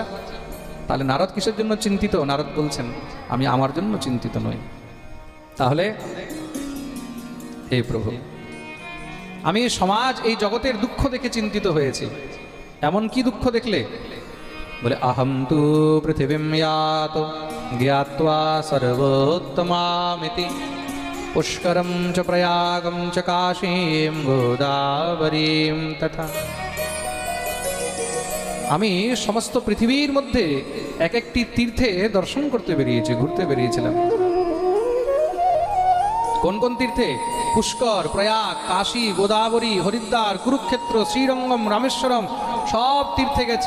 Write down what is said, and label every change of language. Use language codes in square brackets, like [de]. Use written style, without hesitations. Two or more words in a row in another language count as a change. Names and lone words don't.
[bn] তাহলে নারদ কিসের জন্য চিন্তিত? নারদ বলছেন, আমি আমার জন্য চিন্তিত নই। তাহলে হে প্রভু, আমি সমাজ, এই জগতের দুঃখ দেখে চিন্তিত হয়েছি। এমন কি দুঃখ দেখলে? বলে, [sa] আহম তু পৃথিবীম ইয়াত জ্ঞাত্বা সর্বোত্তমামিতি पुष्करं च प्रयागं च काशीं गोदावरीं तथा। [bn] আমি সমস্ত পৃথিবীর মধ্যে এক একটি তীর্থে দর্শন করতে বেরিয়েছি, ঘুরতে বেরিয়েছিলাম। কোন কোন তীর্থে? পুষ্কর, প্রয়াগ, কাশী, গোদাবরী, হরিদ্বার, কুরুক্ষেত্র, শ্রীরঙ্গম, রামেশ্বরম, সব তীর্থে গেছি।